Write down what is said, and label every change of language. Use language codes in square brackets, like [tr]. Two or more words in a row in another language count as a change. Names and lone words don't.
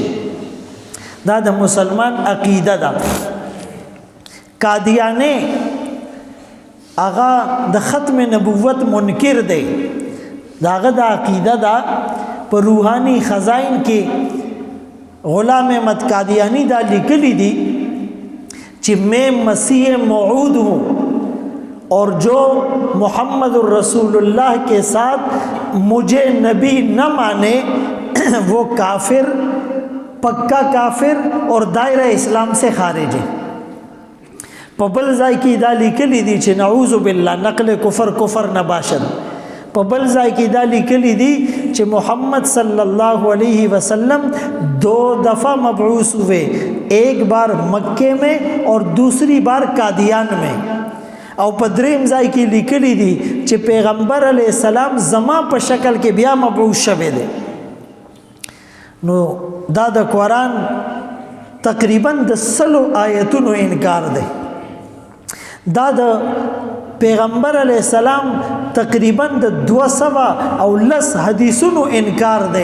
[ps] دا د مسلمان عقیده ده. قادیانه هغه د ختم نبوت منکر دی. داغه د عقیده ده په روحانی خزائن کې غلام احمد قادیانی دا لیکلی دی [ur] کہ میں مسیح موعود ہوں اور جو محمد الرسول اللہ کے ساتھ مجھے نبی نہ مانے وہ کافر، پکا کافر اور دائرہ اسلام سے خارج ہے. [ps] په بل ځای کې دا لیکلی دي چې [ar] نعوذ بالله [fa] نقل کفر نه باشد. [ps] په بل ځای کې دا لیکلی دي چې [ur] محمد [ar] صلی الله علیہ وسلم [ur] 2 دفعہ مبعوث ہوئے، ایک بار مکے میں اور دوسری بار قادیان میں. [ps] او په دریم ځای کې لیکلی دي چې پیغمبر [ar] علیہ السلام [ps] زما په شکل کې بیا مبعوث شوه دي. نو دا د قرآن تقریبا د 100 آیتونو انکار دی. دا د پیغمبر [ar] علیہ السلام [ps] تقریبا د 210 حدیثونو انکار دی.